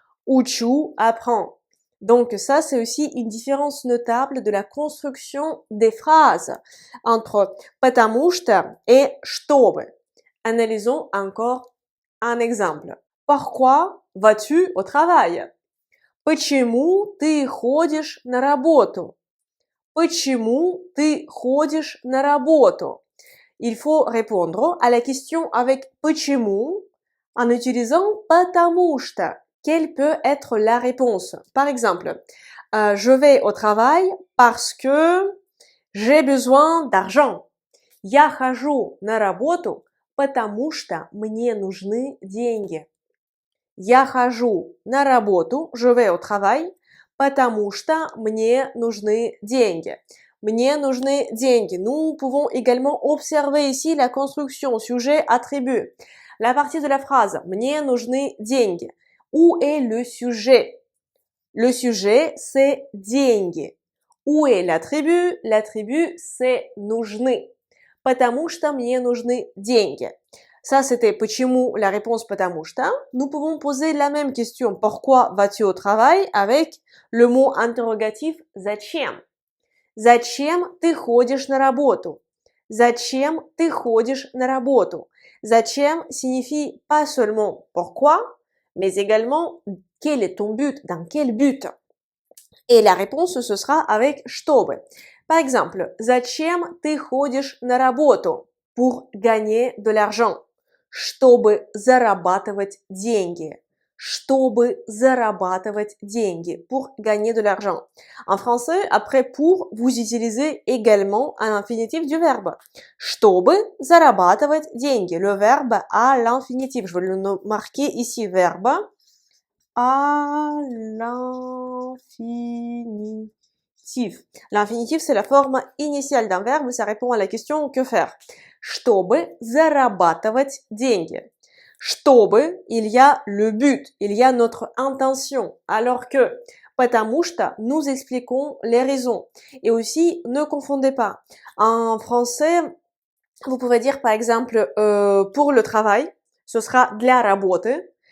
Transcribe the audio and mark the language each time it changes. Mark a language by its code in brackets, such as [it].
[fr] Учу, apprend. Donc ça, c'est aussi une différence notable de la construction des phrases entre потому что et чтобы. Analysons encore un exemple. Pourquoi vas-tu au travail? [ru] Почему ты ходишь на работу? Почему ты ходишь на работу? [fr] Il faut répondre à la question avec почему en utilisant потому что. Quelle peut être la réponse? Par exemple, je vais au travail parce que j'ai besoin d'argent. [ru] Я хожу на работу, потому что мне нужны деньги. Я хожу на работу, [fr] je vais au travail, [ru] потому что мне нужны деньги. Мне нужны деньги. [fr] Nous pouvons également observer ici la construction sujet-attribut. La partie de la phrase [ru] мне нужны деньги. [fr] Où est le sujet? Le sujet, c'est деньги. Où est l'attribut? L'attribut, c'est нужны. [ru] Потому что мне нужны деньги. [fr] Ça, c'était почему, la réponse потому что. Nous pouvons poser la même question. Pourquoi vas-tu au travail? Avec le mot interrogatif зачем. [ru] Зачем ты ходишь на работу? Зачем ты ходишь на работу? [fr] Зачем signifie pas seulement pourquoi, mais également quel est ton but, dans quel but. Et la réponse, ce sera avec чтобы. Par exemple, [ru] зачем ты ходишь на работу? [fr] Pour gagner de l'argent. [ru] Чтобы зарабатывать деньги. Чтобы зарабатывать деньги. [fr] Pour gagner de l'argent. En français, après pour, vous utilisez également un infinitif du verbe. [ru] Чтобы зарабатывать деньги. [fr] Le verbe à l'infinitif. Je vais le marquer ici, verbe à l'infinitif. L'infinitif, c'est la forme initiale d'un verbe, ça répond à la question que faire. [ru] Чтобы зарабатывать деньги. [fr] Чтобы, il y a le but, il y a notre intention, alors que потому что, nous expliquons les raisons. Et aussi, ne confondez pas. En français, vous pouvez dire par exemple pour le travail, ce sera [ru] для работы.